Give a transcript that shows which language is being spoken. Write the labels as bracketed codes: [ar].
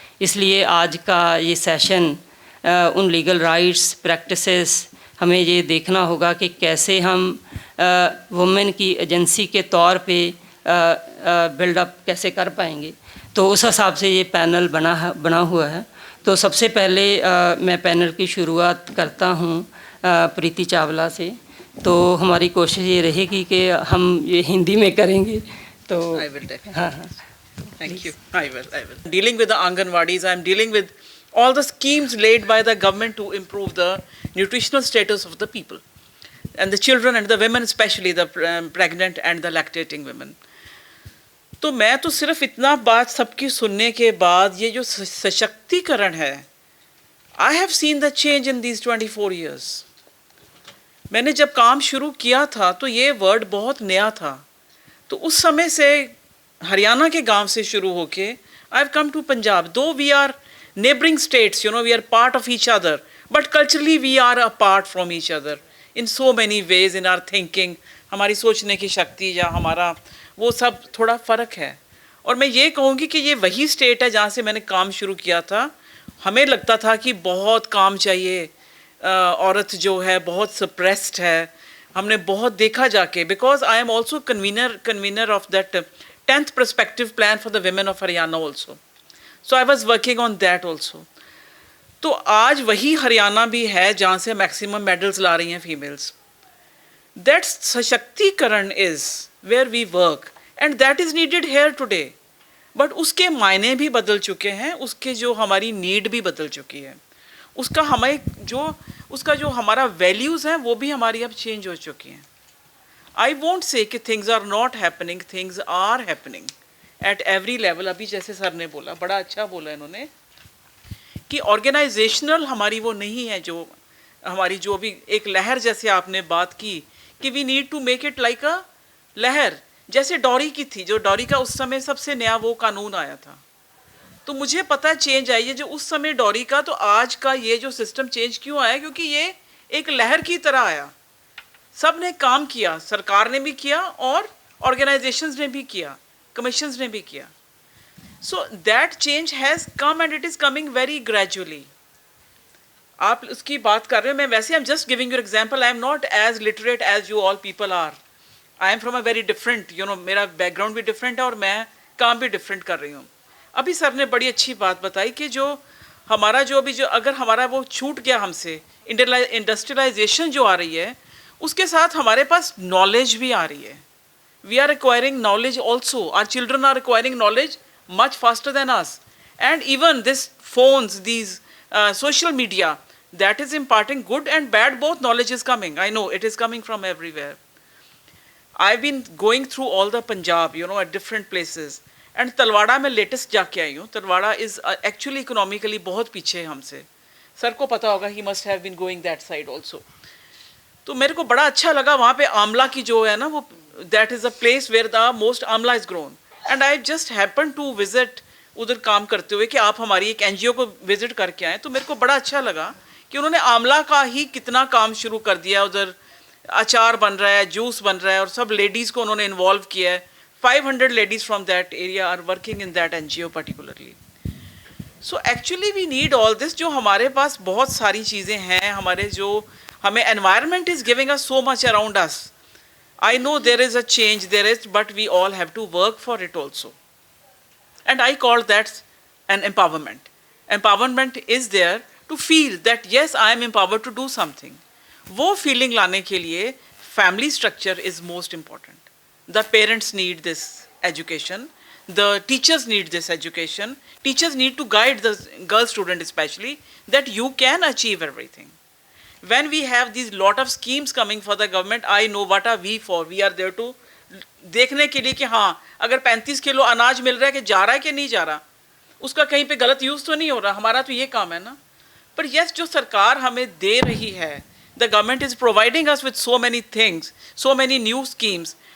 [hi] इसलिए आज का ये सेशन उन लीगल राइट्स, प्रैक्टिसेस, हमें ये देखना होगा कि कैसे हम वुमेन की एजेंसी के तौर पे बिल्डअप कैसे कर पाएंगे। तो उस हिसाब से ये पैनल बना हुआ है। तो सबसे पहले मैं पैनल की शुरुआत करता हूँ प्रीति चावला से। तो हमारी कोशिश ये रहेगी कि हम ये हिंदी में करेंगे। तो हाँ हाँ, [en] Thank you. I will. Dealing with the Anganwadis, I am dealing with all the schemes laid by the government to improve the nutritional status of the people and the children and the women, especially the pregnant and the lactating women. [hi] तो मैं तो सिर्फ इतना बात सबकी सुनने के बाद ये जो सशक्तिकरण है, [en] I have seen the change in these 24 years. [hi] मैंने जब काम शुरू किया था तो ये वर्ड बहुत नया था। तो उस समय से हरियाणा के गांव से शुरू होके [en] I have come to Punjab. Though we are neighbouring states, you know, we are part of each other, but culturally we are apart from each other in so many ways, in our thinking, [hi] हमारी सोचने की शक्ति या हमारा वो सब थोड़ा फ़र्क है। और मैं ये कहूँगी कि ये वही स्टेट है जहाँ से मैंने काम शुरू किया था। हमें लगता था कि बहुत काम चाहिए, औरत जो है बहुत सप्रेस्ड है, हमने बहुत देखा जाके, [en] Because I am also convener of that 10th perspective plan for the women of Haryana also. So I was working on that also. [hi] तो आज वही हरियाणा भी है जहाँ से मैक्सिमम मेडल्स ला रही हैं फीमेल्स। [en] That सशक्तिकरण is where we work and that is needed here today. [hi] But उसके मायने भी बदल चुके हैं, उसके जो हमारी नीड भी बदल चुकी है, उसका जो हमारा वैल्यूज़ हैं वो भी हमारी अब चेंज हो चुकी हैं। [en] I won't say कि things are not happening, things are happening at every level. [hi] अभी जैसे सर ने बोला, बड़ा अच्छा बोला इन्होंने, कि ऑर्गेनाइजेशनल हमारी वो नहीं है, जो हमारी जो भी एक लहर जैसे आपने बात की कि [en] we need to make it like a [hi] लहर, जैसे डॉरी की थी, जो डॉरी का उस समय सबसे नया वो कानून आया था। तो मुझे पता है चेंज आई है जो उस समय डॉरी का, तो आज का ये जो सिस्टम चेंज क्यों आया, क्योंकि ये एक लहर की तरह आया। सब ने काम किया, सरकार ने भी किया और ऑर्गेनाइजेशंस ने भी किया, कमीशंस ने भी किया। [en] So that change has come and it is coming very gradually. [hi] आप उसकी बात कर रहे हो, मैं वैसे [en] I am just giving you example. I am not as literate as you all people are. I am from a very different, you know, [hi] मेरा background भी डिफरेंट है और मैं काम भी डिफरेंट कर रही हूँ। अभी सर ने बड़ी अच्छी बात बताई कि जो हमारा जो अभी जो अगर हमारा वो छूट गया हमसे, इंडस्ट्रियलाइजेशन जो आ रही है उसके साथ हमारे पास नॉलेज भी आ रही है. [en] We are acquiring knowledge also. Our children are acquiring knowledge much faster than us. And even this phones, these social media, that is imparting good and bad, both knowledge is coming. I know it is coming from everywhere. I've been going through all the Punjab, at different places. [hi] And Talwada में latest जाके आई हूँ. [en] Talwada is actually economically [hi] बहुत पीछे है हमसे. Sir को पता होगा, [en] he must have been going that side also. [hi] तो मेरे को बड़ा अच्छा लगा वहाँ पे आमला की जो है ना वो, [en] that is a place where the most amla is grown. And I just happened to visit [hi] उधर काम करते हुए कि आप हमारी एक एनजीओ को विजिट करके आए, तो मेरे को बड़ा अच्छा लगा कि उन्होंने आमला का ही कितना काम शुरू कर दिया. उधर अचार बन रहा है, जूस बन रहा है, और सब लेडीज़ को उन्होंने इन्वॉल्व किया है. [en] 500 ladies from that area are working in that NGO particularly. So actually we need all this. [hi] जो हमारे पास बहुत सारी चीज़ें हैं, हमारे जो हमें [en] Environment is giving us so much around us. I know there is a change, but we all have to work for it also. And I call that an empowerment. Empowerment is there to feel that yes, I am empowered to do something. [hi] वो feeling लाने के लिए [en] family structure is most important. The parents need this education. The teachers need this education. Teachers need to guide the girl student especially that you can achieve everything. When we have these lot of schemes coming for the government, I know what are we for. We are there to [hi] देखने के लिए कि हाँ, अगर 35 kilo अनाज मिल रहा है कि जा रहा है कि नहीं जा रहा, उसका कहीं पे गलत यूज़ तो नहीं हो रहा. हमारा तो ये काम है ना. पर यस, जो सरकार हमें दे रही है, [en] The government is providing us with so many things, so many new schemes.